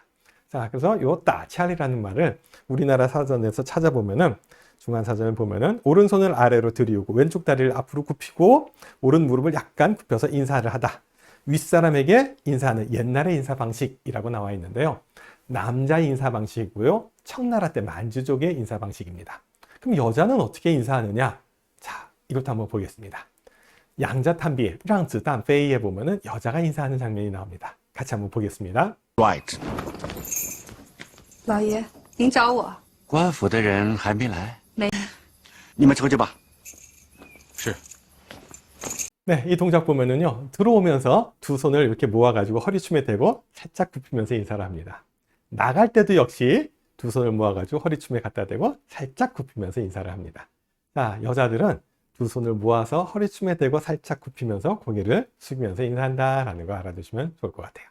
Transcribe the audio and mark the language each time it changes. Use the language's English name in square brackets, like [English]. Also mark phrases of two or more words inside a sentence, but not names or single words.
[Korean] 자, 그래서 요 따찰이라는 말을 우리나라 사전에서 찾아보면은 중간 사전을 보면은 오른손을 아래로 들이우고 왼쪽 다리를 앞으로 굽히고 오른 무릎을 약간 굽혀서 인사를 하다. 윗사람에게 인사하는 옛날의 인사 방식이라고 나와 있는데요. 남자 인사 방식이고요. 청나라 때 만주족의 인사 방식입니다. 그럼 여자는 어떻게 인사하느냐? 자, 이것도 한번 보겠습니다. 양자탄비, 让子弹飞에 보면은 여자가 인사하는 장면이 나옵니다. 같이 한번 보겠습니다. Right. [Chinese] 老爷，您找我？官府的人还没来，没。你们出去吧。是。 [Korean] 네, 이 동작 보면은요, 들어오면서 두 손을 이렇게 모아가지고 허리춤에 대고 살짝 굽히면서 인사를 합니다. 나갈 때도 역시 두 손을 모아가지고 허리춤에 갖다 대고 살짝 굽히면서 인사를 합니다. 자, 여자들은 두 손을 모아서 허리춤에 대고 살짝 굽히면서 고개를 숙이면서 인사한다라는 거 알아두시면 좋을 것 같아요.